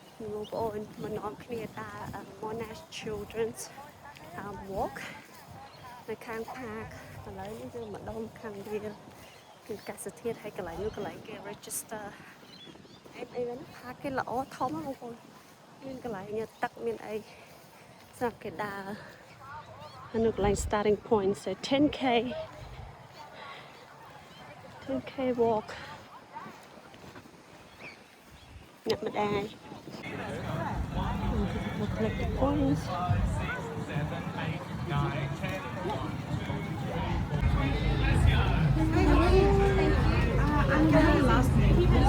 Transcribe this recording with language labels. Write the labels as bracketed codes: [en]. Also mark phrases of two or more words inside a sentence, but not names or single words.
[en] Move on [km] មកនាំគ្នាតា Monash Children's Walk នៅខាង park ឥឡូវ នេះយើងមកដល់ខាងវាគឺកាសធាតុហើយកន្លែងនោះកន្លែងគេ register អីហ្នឹង park គេល្អធំបងប្អូនមានកន្លែងទឹកមានអីសម្រាប់គេដើរហើយនៅកន្លែង [en] starting point so 10k walk [km] អ្នកម្ដាយ [en] we'll collect the points. I'm going last name.